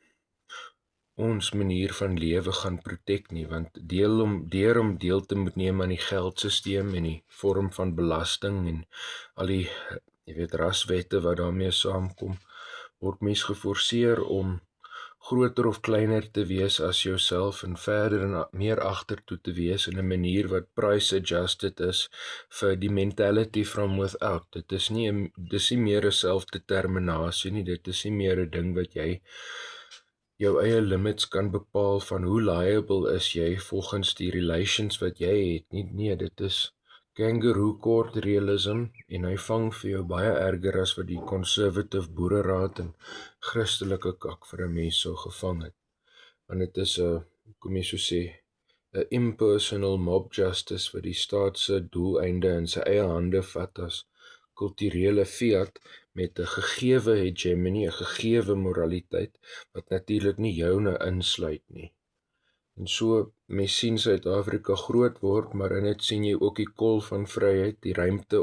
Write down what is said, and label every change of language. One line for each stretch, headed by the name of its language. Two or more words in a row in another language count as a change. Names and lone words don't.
Afrikaans: ons manier van lewe gaan protect nie, want deur om deel te moet neem aan die geldsysteem en die vorm van belasting en al die, jy weet, raswette wat daarmee saamkom, word mens geforseer om groter of kleiner te wees as jouself en verder en meer agtertoe te wees in 'n manier wat
English: price adjusted
Afrikaans: is vir die
English: mentality from without.
Afrikaans: Dit is nie meer 'n selfdeterminasie nie, dit is nie meer 'n ding wat jy jou eie limits kan bepaal van hoe liable is jy volgens die relations wat jy het. Nee, dit is
English: kangaroo court realism
Afrikaans: en hy vang vir jou baie erger as wat die conservative boereraad en Christelike kak vir 'n mens sou gevang het. Want dit is 'n, kom jy so sê, 'n
English: impersonal mob justice
Afrikaans: wat die staat se doeleinde in sy eie hande vat as kulturele fiat met 'n gegewe hegemony, 'n gegewe moraliteit wat natuurlik nie joune insluit nie. En so, mens sien Suid-Afrika groot word, maar in dit sien jy ook die kol van vryheid, die ruimte